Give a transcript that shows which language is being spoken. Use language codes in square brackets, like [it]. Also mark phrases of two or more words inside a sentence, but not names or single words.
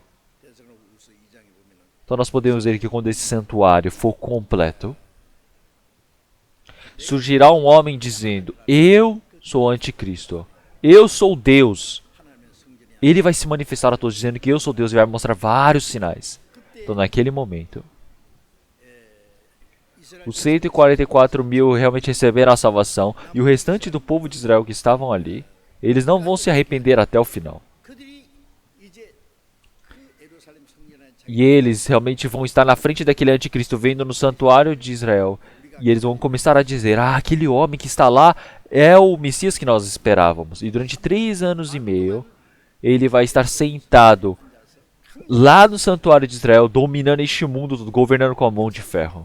[pt] Então nós podemos ver que quando esse santuário for completo, surgirá um homem dizendo, eu sou o anticristo, eu sou Deus. Ele vai se manifestar a todos dizendo que eu sou Deus e vai mostrar vários sinais. Então naquele momento, os 144 mil realmente receberam a salvação e o restante do povo de Israel que estavam ali, eles não vão se arrepender até o final. [ko] 그들이 이제 그 예루살렘 성전에 [pt] E eles realmente vão estar na frente daquele anticristo vendo no santuário de Israel. E eles vão começar a dizer, aquele homem que está lá é o Messias que nós esperávamos. E durante 3 anos e meio, ele vai estar sentado lá no santuário de Israel, dominando este mundo, governando com a mão de ferro.